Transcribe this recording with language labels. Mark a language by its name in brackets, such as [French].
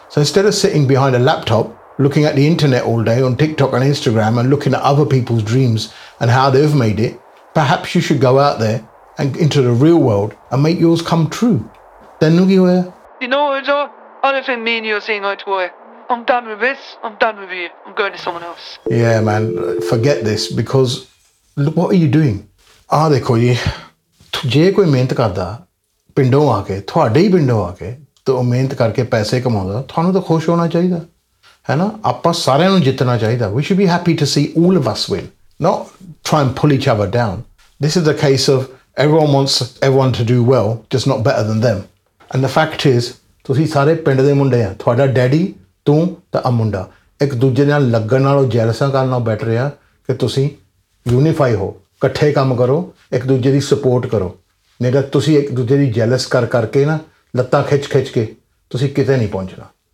[English] So instead of sitting behind a laptop, looking at the internet all day on TikTok and Instagram and looking at other people's dreams and how they've made it, perhaps you should go out there and into the real world and make yours come true. Then look you where. You know what, Joe? I don't think me and you are seeing eye to eye. I'm done with this. I'm done with you. I'm going to someone else. Yeah, man. Forget this because look, what are you doing? Ah, they call you. [Punjabi] ਜੇ ਕੋਈ ਮਿਹਨਤ ਕਰਦਾ, ਪਿੰਡੋ ਆਕੇ, ਥਵਾਡੇ ਹੀ ਪਿੰਡੋ ਆਕੇ, ਤੋ ਮਿਹਨਤ ਕਰਕੇ ਪੈਸੇ ਕਮਾਉਂਦਾ, ਥੋਨੂੰ ਤੋ ਖੁਸ਼ ਹੋਣਾ ਚਾਹੀਦਾ. [Hindi] Hai na? [Punjabi] ਆਪਾਂ ਸਾਰੇ ਨੂੰ ਜਿੱਤਣਾ ਚਾਹੀਦਾ. [English] We should be happy to see all of us win. Not try and pull each other down. This is the case of everyone wants everyone to do well, just not better than them. And the fact is, [Punjabi] ਤੁਸੀ ਸਾਰੇ ਪਿੰਡ ਦੇ ਮੁੰਡੇ ਹਾ, ਤੁਹਾਨੂੰ daddy, ਤੂ ਤਾ ਅਮੁੰਡਾ, ਏਕ ਦੂਜੇ ਨਾਲ ਲੱਗਣ ਨਾਲ jealous ਕਰਨ ਨਾਲ ਬੈਠ ਰਿਹਾ ਕੇ ਤੁਸੀ unify ਹੋ, ਇਕੱਠੇ ਕੰਮ ਕਰੋ, ਏਕ ਦੂਜੇ ਦੀ support ਕਰੋ. ਨਹੀ ਤੁਸੀ ਏਕ ਦੂਜੇ ਦੀ jealous ਕਰ ਕਰਕੇ ਨਾ, ਲੱਤਾ ਖਿੱਚ ਖਿੱਚ ਕੇ, ਤੁਸੀ ਕਿਥੇ ਨਹੀ ਪਹੁੰਚਣਾ.